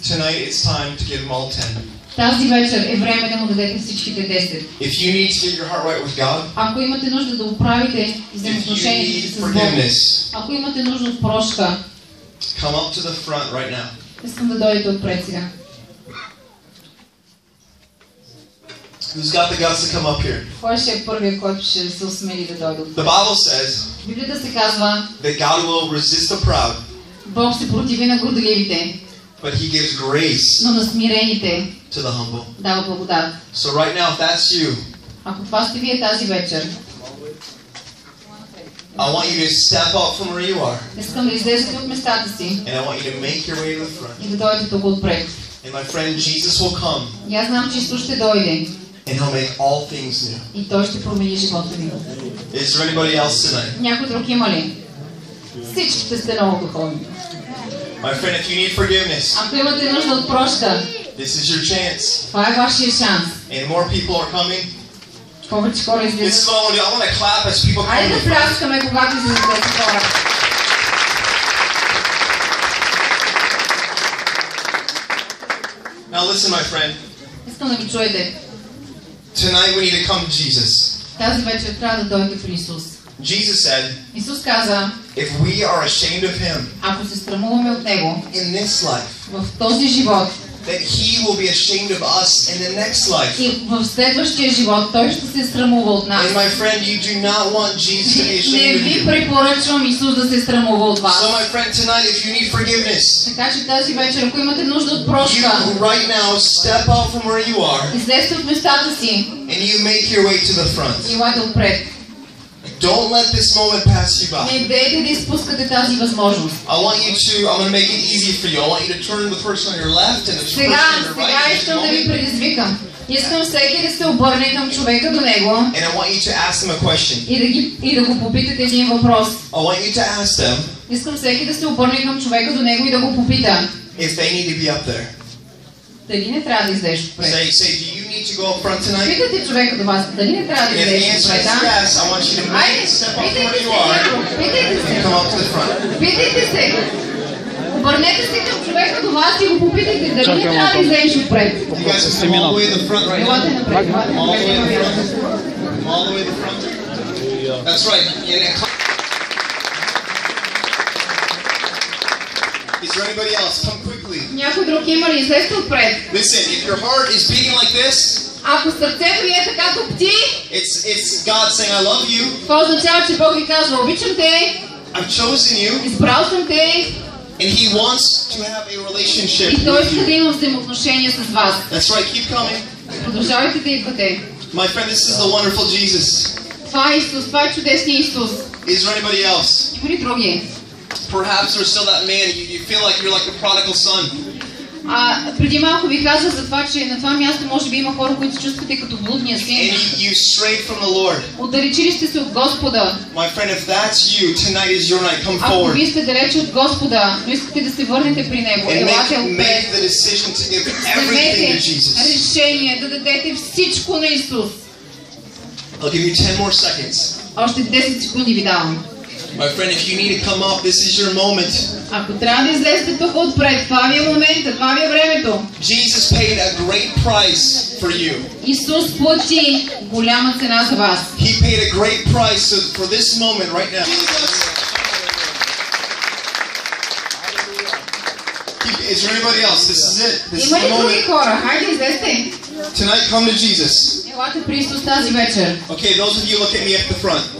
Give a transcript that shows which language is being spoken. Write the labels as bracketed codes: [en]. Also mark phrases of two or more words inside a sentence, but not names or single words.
[bg] Тази вечер е време да му дадете всичките 10. Ако имате нужда да оправите взаимоотношението си с Бога, ако имате нужда от прошка, искам да дойдете отпред сега. [en] Who's got the guts to come up here? [bg] Кой ще е първият, който ще се осмели да дойде отпред? [en] The Bible says [bg] Библията се казва, [en] that God will resist the proud, [bg] Бог се противи на горделивите, [en] but He gives grace [bg] но на смирените [en] to the humble. [bg] дава благодат. [en] So right now, if that's you, [bg] ако това сте вие тази вечер, [en] I want you to step up from where you are. [bg] Искам да излезете от местата си. [en] And I want you to make your way to the front. [bg] И да дойдете тук отпред. [en] And my friend Jesus will come. [bg] И аз знам, че Исус ще дойде. [en] And He'll make all things new. [bg] И Той ще промени живота ви. [en] Is there anybody else tonight? [bg] Някой друг има ли? Всичките сте много духовни. [en] My friend, if you need forgiveness, [bg] ако имате нужда от прошка, [en] this is your chance. [bg] Това е вашия шанс. [en] And more people are coming. [bg] Повече хора излизат. [en] This is what I want to do. I want to clap as people come. [bg] Айде да пляскаме, когато излизат тези хора. [en] Now listen, my friend. [bg] Искам да ми чуете. [en] Tonight we need to come to Jesus. [bg] Тази вечер трябва да дойдете при Исус. [en] Jesus said, [bg] Исус каза, [en] if we are ashamed of Him [bg] ако се срамуваме от Него [en] in this life, [bg] в този живот, [en] that He will be ashamed of us in the next life. [bg] И в следващия живот Той ще се срамува от нас. [en] And my friend, you do not want Jesus to be ashamed [bg] Не [en] of you. [bg] ви препоръчвам Исус да се срамува от вас. [en] So my friend, tonight, if you need forgiveness, [bg] така че тази вечер, ако имате нужда от прошка, [en] you right now step out from where you are. [bg] Излезте от местата си. [en] And you make your way to the front. [bg] Елате отпред. [en] Don't let this moment pass you by. [bg] Не дейте да изпускате тази възможност. [en] I'm going to make it easy for you. I want you to turn to the person on your left and the person on your right. [bg] Сега искам да ви предизвикам. Искам всеки да се обърне към човека до него. [en] And I want you to ask them a question. [bg] И да го попитате един въпрос. [en] I want you to ask them. [bg] Искам всеки да се обърне към човека до него и да го попита. [en] If they need to be up there. [bg] Дали не трябва да излезеш отпред? [en] Say, do you need to go up front tonight? [bg] Питате човека до вас, дали не трябва да излезеш отпред? [en] Yes, I want you to step up from where you are and come up to the front. [bg] Питайте се. Обърнете се към човека до вас и го попитайте, дали не трябва да излезеш отпред. [en] You guys can come all the way to the front right now. [bg] Елате напред. [en] All the way to the front. All the way to the front. That's right. Is there anybody else? Come quickly. [bg] Някой друг има ли? Излезте отпред. [en] Listen, if your heart is beating like this, [bg] ако сърцето ви е така топти, [en] it's God saying I love you. [bg] Това означава, че Бог ви казва, обичам те. [en] I've chosen you. [bg] Избрал съм те. [en] And He wants to have a relationship [bg] И Той [en] with [bg] иска да [en] you. [bg] има взаимоотношения с вас. [en] That's right. Keep coming. [bg] Продължавайте да идвате. [en] My friend, this is the wonderful Jesus. [bg] Това е Исус, това е чудесният Исус. [en] Is there anybody else? [bg] Има ли други? [en] Perhaps there's still that man. You feel like you're like the prodigal son. [bg] Преди малко ви казах за това, че на това място може би има хора, които се чувствате като блудния син. [en] And you strayed from the Lord. [bg] Отдалечили сте се от Господа. [en] My friend, if that's you, tonight is your night. Come [bg] Ако [en] forward. [bg] вие сте далече от Господа, но искате да се върнете при Него, [en] And [bg] елате [en] make [bg] отпред. [en] the decision to give everything to Jesus. [bg] Решение да дадете всичко на Исус. [en] I'll give you 10 more seconds. [bg] Още 10 секунди ви давам. [en] My friend, if you need to come up, this is your moment. [bg] Ако трябва да излезете тук отпред, това ви е момента, това ви е времето. [en] Jesus paid a great price for you. Исус плати голяма цена за вас. He paid a great price for this moment right now. Is there anybody else? This is it. This is [bg] Има [en] the [bg] ли други [en] moment. [bg] хора? Хайде, излезте. [en] Tonight, come to Jesus. [bg] Елате при Исус тази вечер. [en] Okay, those of you look at me at the front.